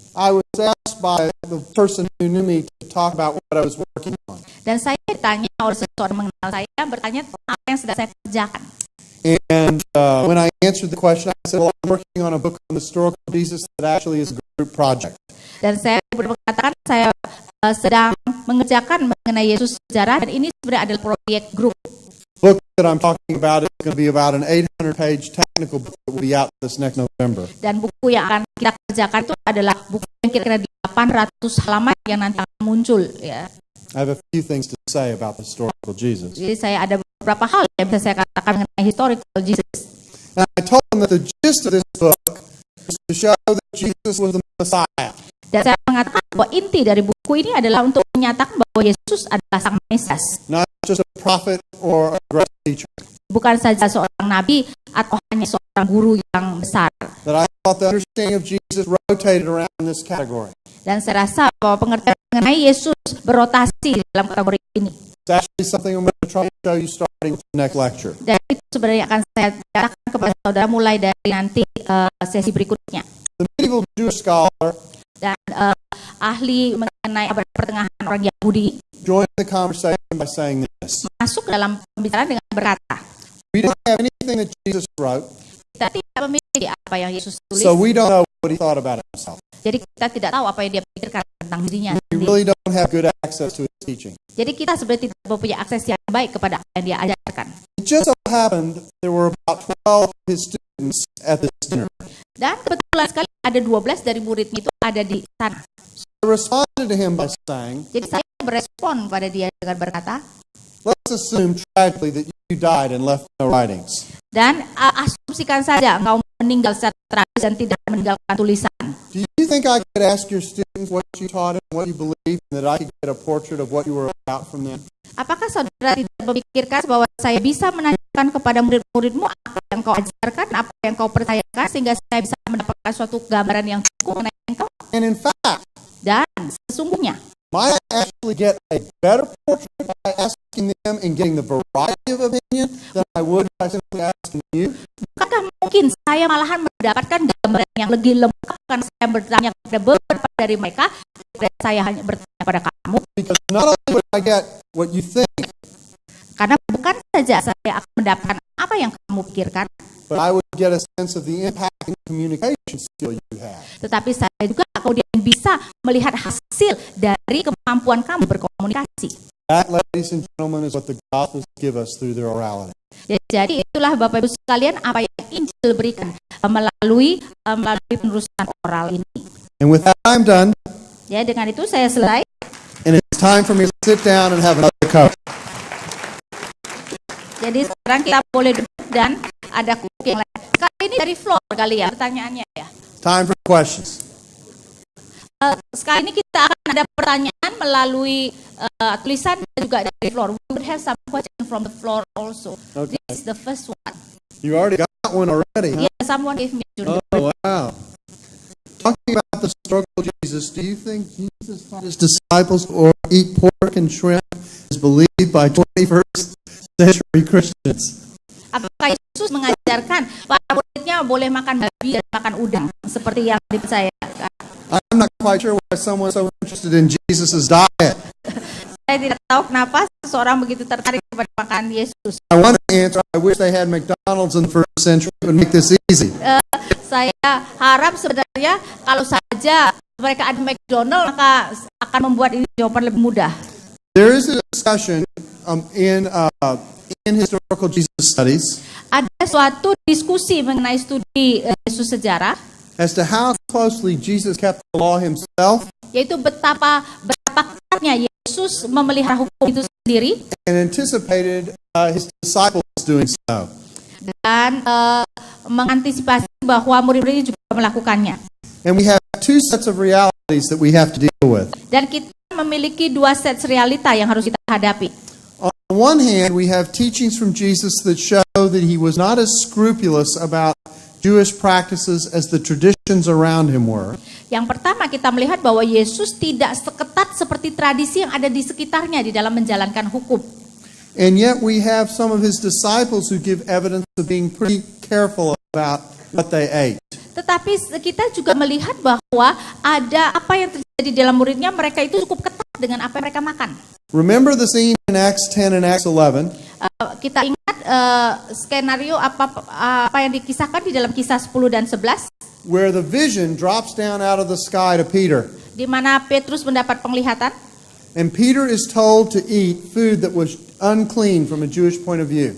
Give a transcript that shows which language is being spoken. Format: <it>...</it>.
<en>I was asked by the person who knew me to talk about what I was working on.</en> <id>Dan saya ditanya oleh seseorang mengenal saya, bertanya tentang apa yang sedang saya kerjakan.</id> <en>And when I answered the question, I said, well, I'm working on a book on the historical Jesus that actually is a group project.</en> <id>Dan saya berkatakan saya sedang mengerjakan mengenai Yesus sejarah, dan ini sebenarnya adalah proyek grup.</id> <en>The book that I'm talking about is going to be about an 800-page technical book that will be out this next November.</en> <id>Dan buku yang akan kita kerjakan itu adalah buku yang kira-kira di 800 halaman yang nanti akan muncul. Ya.</id> <en>I have a few things to say about the historical Jesus.</en> <id>Jadi saya ada beberapa hal yang bisa saya katakan mengenai</id> <en>historical Jesus. And I told them that the gist of this book is to show that Jesus was the Messiah.</en> <id>Dan saya mengatakan bahwa inti dari buku ini adalah untuk menyatakan bahwa Yesus adalah Sang Mesias.</id> <en>Not just a prophet or a great teacher.</en> <id>Bukan saja seorang nabi atau hanya seorang guru yang besar.</id> <en>That I thought the understanding of Jesus rotated around this category.</en> <id>Dan saya rasa bahwa pengertian mengenai Yesus berotasi dalam kategori ini.</id> <en>It's actually something I'm going to try to show you starting with the next lecture.</en> <id>Dan itu sebenarnya akan saya katakan kepada saudara mulai dari nanti sesi berikutnya.</id> <en>The medieval Jewish scholar</en> <id>Dan ahli mengenai abad pertengahan orang Yahudi</id> <en>joined the conversation by saying this.</en> <id>masuk dalam pembicaraan dengan berkata,</id> <en>We don't have anything that Jesus wrote,</en> <id>kita tidak memiliki apa yang Yesus tulis,</id> <en>so we don't know what he thought about himself.</en> <id>jadi kita tidak tahu apa yang dia pikirkan tentang dirinya</id> <en>We</en> <id>sendiri.</id> <en>really don't have good access to his teaching.</en> <id>Jadi kita sebenarnya tidak mempunyai akses yang baik kepada apa yang dia ajarkan.</id> <en>It just so happened there were about 12 of his students at this dinner.</en> <id>Dan kebetulan sekali ada 12 dari muridnya itu ada di sana.</id> <en>I responded to him by saying,</en> <id>Jadi saya berespon pada dia dengan berkata,</id> <en>let's assume tragically that you died and left no writings.</en> <id>dan asumsikan saja engkau meninggal secara tragis dan tidak meninggalkan tulisan.</id> <en>Do you think I could ask your students what you taught and what you believed, and that I could get a portrait of what you were about from them?</en> <id>Apakah saudara tidak memikirkan bahwa saya bisa menanyakan kepada murid-muridmu apa yang kau ajarkan, apa yang kau percayakan, sehingga saya bisa mendapatkan suatu gambaran yang cukup mengenai engkau?</id> <en>And in fact,</en> <id>Dan sesungguhnya,</id> <en>might I actually get a better portrait by asking them and getting the variety of opinion than I would by simply asking you?</en> <id>bukankah mungkin saya malahan mendapatkan gambaran yang lebih lengkap karena saya bertanya kepada beberapa dari mereka, dan saya hanya bertanya pada kamu?</id> <en>Because not only would I get what you think,</en> <id>Karena bukan saja saya akan mendapatkan apa yang kamu pikirkan,</id> <en>but I would get a sense of the impact and communication skill you have.</en> <id>tetapi saya juga kemudian bisa melihat hasil dari kemampuan kamu berkomunikasi.</id> <en>That, ladies and gentlemen, is what the Gospels give us through their orality.</en> <id>Jadi itulah Bapak Ibu sekalian apa yang Injil berikan melalui penerusan oral ini.</id> <en>And with that, I'm done,</en> <id>Ya, dengan itu saya selesai.</id> <en>and it's time for me to sit down and have another cup.</en> <id>Jadi sekarang kita boleh duduk dan ada kuku yang lain. Kali ini dari floor kali ya pertanyaannya ya.</id> <en>Time for questions.</en> <id>Sekali ini kita akan ada pertanyaan melalui tulisan dan juga dari floor.</id> <en>We would have some question from the floor also. Okay. This is the first one. You already got one already, huh? Yeah, someone gave me. Oh, wow. Talking about the historical Jesus, do you think Jesus taught his disciples to eat pork and shrimp as believed by 21st century Christians?</en> <id>Apakah Yesus mengajarkan para muridnya hanya boleh makan babi dan makan udang seperti yang dipercayakan.</id> <en>I'm not quite sure why someone's so interested in Jesus' diet.</en> <id>Saya tidak tahu kenapa seseorang begitu tertarik kepada makanan Yesus.</id> <en>I want to answer, I wish they had McDonald's in the first century. It would make this easy.</en> <id>Saya harap sebenarnya kalau saja mereka ada McDonald maka akan membuat ini jawaban lebih mudah.</id> <en>There is a discussion in historical Jesus studies</en> <id>Ada suatu diskusi mengenai studi Yesus sejarah,</id> <en>as to how closely Jesus kept the law himself</en> <id>yaitu betapa ketatnya Yesus memelihara hukum itu sendiri</id> <en>and anticipated his disciples doing so.</en> <id>dan mengantisipasi bahwa murid-muridnya juga melakukannya.</id> <en>And we have two sets of realities that we have to deal with.</en> <id>Dan kita memiliki dua set realita yang harus kita hadapi.</id> <en>On one hand, we have teachings from Jesus that show that he was not as scrupulous about Jewish practices as the traditions around him were.</en> <id>Yang pertama kita melihat bahwa Yesus tidak seketat seperti tradisi yang ada di sekitarnya di dalam menjalankan hukum.</id> <en>And yet we have some of his disciples who give evidence of being pretty careful about what they ate.</en> <id>Tetapi kita juga melihat bahwa ada apa yang terjadi dalam muridnya, mereka itu cukup ketat dengan apa yang mereka makan.</id> <en>Remember the scene in Acts 10 and Acts 11?</en> <id>Kita ingat skenario apa yang dikisahkan di dalam kisah 10 dan 11,</id> <en>Where the vision drops down out of the sky to Peter.</en> <id>di mana Petrus mendapat penglihatan</id> <en>And Peter is told to eat food that was unclean from a Jewish point of view.</en>